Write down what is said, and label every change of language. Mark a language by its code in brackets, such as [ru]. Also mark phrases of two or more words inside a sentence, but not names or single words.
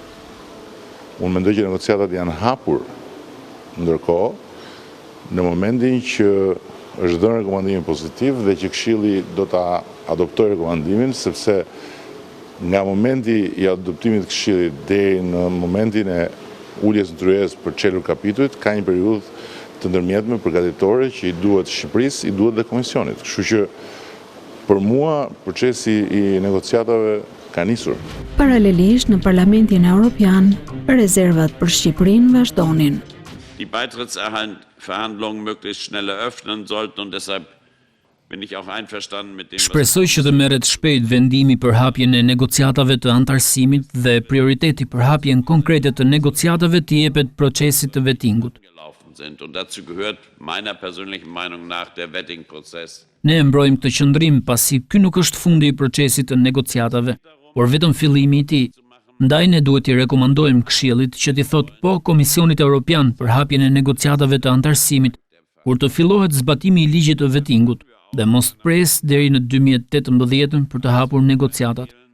[sq] Unë mendoj që negociatat janë hapur, ndërkohë në momentin që është dhënë rekomandimin pozitiv dhe që Këshilli do ta adoptojë rekomandimin, sepse nga momenti i adoptimit të Këshillit deri në momentin e uljes në tryezë për çelur kapitujt, ka një periudhë të ndërmjetme përgatitore që i duhet Shqipërisë, i duhet dhe Komisionit. Kështu që për mua procesi i negociatave ka nisur. Paralelisht në Parlamentin Evropian, rezervat për Shqipërinë vazhdonin. [de] Die Beitrittsverhandlungen möglichst schnell eröffnen sollten und deshalb bin ich auch einverstanden mit dem. [sq] Shpresoj që të merret shpejt vendimi për hapjen e negociatave të antarësimit dhe prioriteti për hapjen konkrete të negociatave të jepet procesit të vettingut. [de] sind. Und dazu gehört meiner persönlichen Meinung nach der Vetting-Prozess. [sq] Ne mbrojmë këtë qëndrim pasi ky nuk është fundi i procesit të negociatave, por vetëm fillimi i tij. Ndaj ne duhet t'i rekomandojmë Këshillit që t'i thotë po Komisionit Evropian për hapjen e negociatave të antarësimit, kur të fillohet zbatimi i ligjit të vettingut dhe mos pres deri në 2018 për të hapur negociatat.